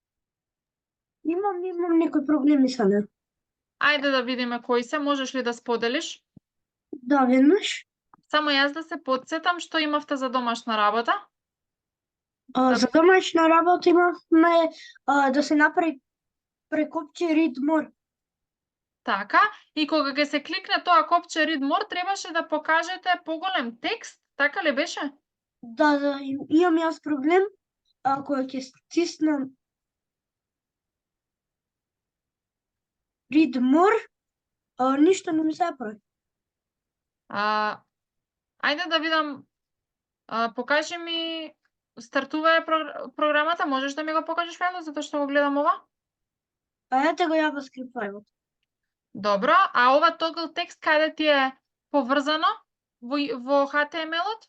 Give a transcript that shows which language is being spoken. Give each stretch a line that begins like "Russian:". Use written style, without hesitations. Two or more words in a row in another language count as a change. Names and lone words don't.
Macedonian: Имам некои проблеми со неа. Ајде да видиме кои се, можеш ли да споделиш? Да, веднаш. Само јас да се потсетам што имавте за домашна работа. За домашна работа имавме да се направи прекопче
English: read more.
Macedonian: Така, и кога ќе се кликне тоа копче
English: read more,
Macedonian: требаше да покажете поголем текст, така ли беше? Да, имам јас проблем. Ако ќе стиснам
English: read more,
Macedonian: ништо не ми се прави. Ајде да видам, покажи ми, стартува е програмата, можеш да ми го покажеш фајлот, затоа што го гледам ова? Ете го JavaScript фајлот. Добро, а ова toggle текст каде ти е поврзано во HTML-от?